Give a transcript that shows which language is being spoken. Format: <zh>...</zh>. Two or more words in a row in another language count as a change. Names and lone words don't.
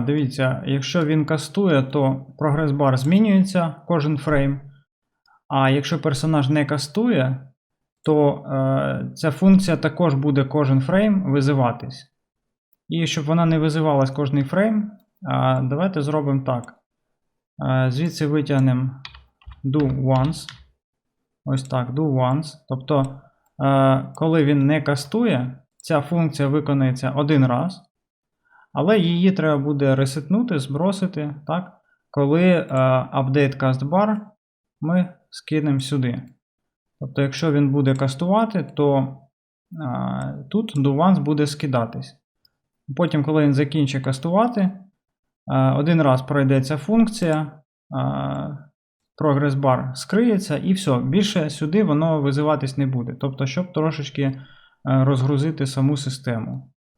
<uk>Дивіться, якщо він кастує, то прогрес-бар змінюється кожен фрейм. А якщо персонаж не кастує, то ця функція також буде кожен фрейм визиватись. І щоб вона не визивалась кожний фрейм, давайте зробимо так. Звідси витягнемо</uk> <en>do once.</en> <uk>Ось так,</uk> <en>do once.</en> <uk>Тобто, коли він не кастує, ця функція виконується один раз. Але її треба буде ресетнути, збросити, так? Коли</uk> <en>update cast bar</en> <uk>ми скинемо сюди. Тобто, якщо він буде кастувати, то тут</uk> <en>do once</en> <uk>буде скидатись. Потім, коли він закінчить кастувати, один раз пройде ця функція,</uk> <en>progress bar</en> <uk>скриється і все. Більше сюди воно визиватись не буде. Тобто, щоб трошечки розгрузити саму систему.</uk>